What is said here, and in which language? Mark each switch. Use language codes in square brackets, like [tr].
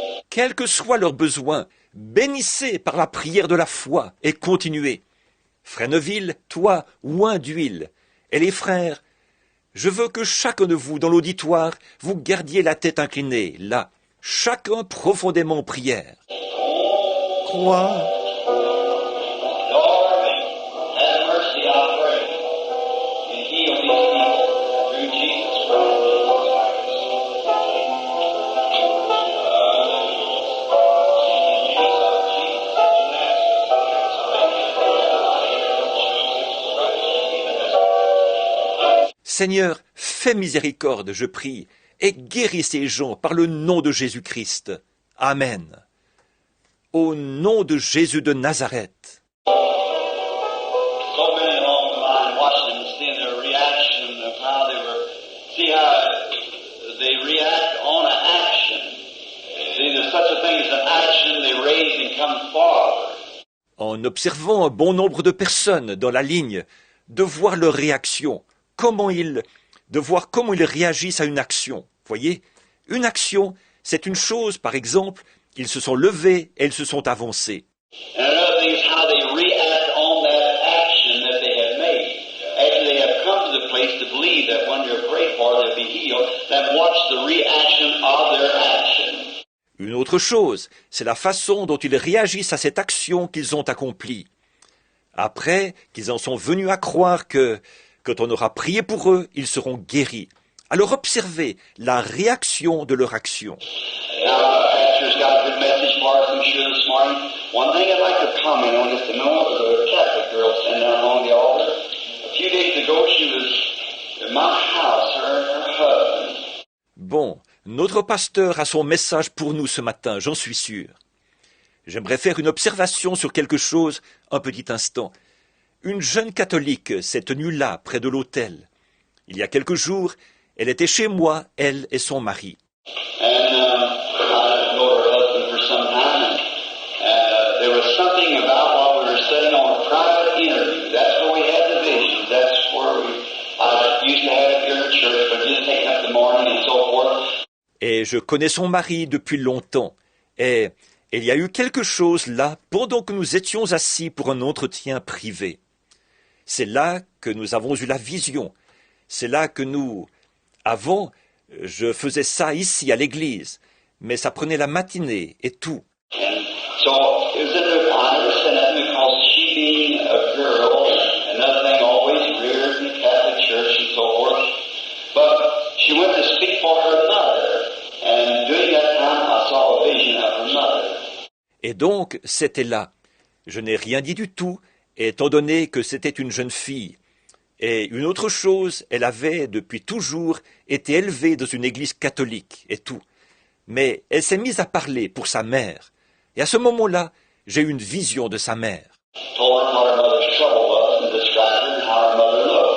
[fr] Quels que soient leurs besoins, bénissez par la prière de la foi et continuez. Frère Neville, toi, oint d'huile. Et les frères, je veux que chacun de vous dans l'auditoire, vous gardiez la tête inclinée, là, chacun profondément en prière. Crois. [en] Lord, have mercy, I pray, and heal these people through Jesus Christ. [fr] Seigneur, fais miséricorde, je prie, et guéris ces gens par le nom de Jésus-Christ. Amen. Au nom de Jésus de Nazareth. [en] So many along the line watching them, seeing their reaction of how they were, see how they react on an action. See, there's such a thing as an action, they raise and come forward. [fr] En observant un bon nombre de personnes dans la ligne, de voir leur réaction, de voir comment ils réagissent à une action. Voyez, une action, c'est une chose, par exemple, ils se sont levés et ils se sont avancés. [en] And another thing is how they react on that action that they have made. After they have come to the place to believe that when you're prayed for, they'll be healed, then watch the reaction of their action. [fr] Une autre chose, c'est la façon dont ils réagissent à cette action qu'ils ont accomplie. Après qu'ils en sont venus à croire que, quand on aura prié pour eux, ils seront guéris. Alors observez la réaction de leur action. [en] Now, pastor's got a good message for us, I'm sure, this morning. One thing I'd like to comment on just a moment was a Catholic girl sitting down on the altar. A few days ago, she was in my house, her and her husband. [fr] Bon, notre pasteur a son message pour nous ce matin, j'en suis sûr. J'aimerais faire une observation sur quelque chose un petit instant. Une jeune catholique s'est tenue là, près de l'autel. Il y a quelques jours, elle était chez moi, elle et son mari. [en] And I know her husband for some time, and there was something about while we were sitting on a private interview. That's where we had the visions. That's where I used to have it here in church, but just taking up the morning and so forth. [fr] Et je connais son mari depuis longtemps. Et il y a eu quelque chose là pendant que nous étions assis pour un entretien privé. C'est là que nous avons eu la vision. C'est là que avant, je faisais ça ici à l'église, mais ça prenait la matinée et tout. [en] And so it was I understand that because she being a girl, another thing always reared in the Catholic Church and so forth, but she went to speak for her mother, and during that time I saw a vision of her mother. [fr] Et donc, c'était là. Je n'ai rien dit du tout, étant donné que c'était une jeune fille. Et une autre chose, elle avait depuis toujours été élevée dans une église catholique et tout. Mais elle s'est mise à parler pour sa mère. Et à ce moment-là, j'ai eu une vision de sa mère. [en] Told her what her mother's trouble was and described her and how her mother